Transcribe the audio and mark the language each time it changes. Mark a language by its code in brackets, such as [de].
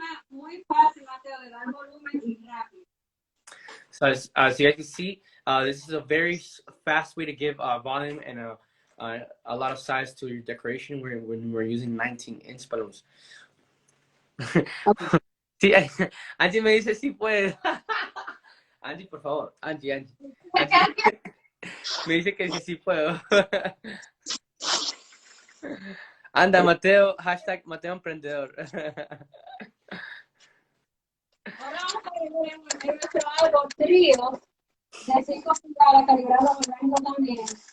[es] Muy fácil, Mateo, de dar volumen y rápido. [en] So as you guys can see, this is a very fast way to give volume and a lot of size to your decoration when we're using 19-inch balloons. [es] Sí, Angie me dice sí puede. Angie, por favor, Angie. Me dice que sí puedo. Anda, Mateo, hashtag Mateo Emprendedor. Ahora vamos a ver nuestro árbol trío de 5 pulgadas calibrado orgánico también.